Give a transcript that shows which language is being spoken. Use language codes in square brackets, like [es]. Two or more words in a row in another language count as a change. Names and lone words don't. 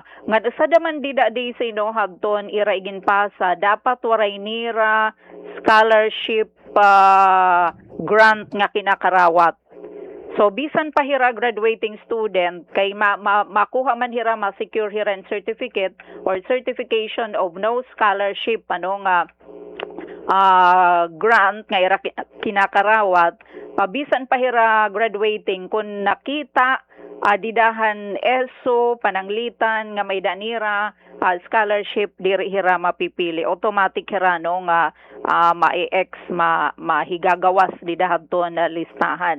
[war] Nga sa daman dida di sino hagton ira igin pasa, dapat waray nira [en] scholarship grant [war] nga kinakarawat. So bisan pa hira [en] graduating student [war] kay makuha man hira ma-secure hira and [en] certificate or certification of no scholarship [war] nga grant nga ira kinakarawat, pabisan pa hira graduating kun nakita didahan ESO pananglitan nga may danira scholarship diri hira mapipili, automatic hira nga ma-ex mahigagawas didahadton na listahan.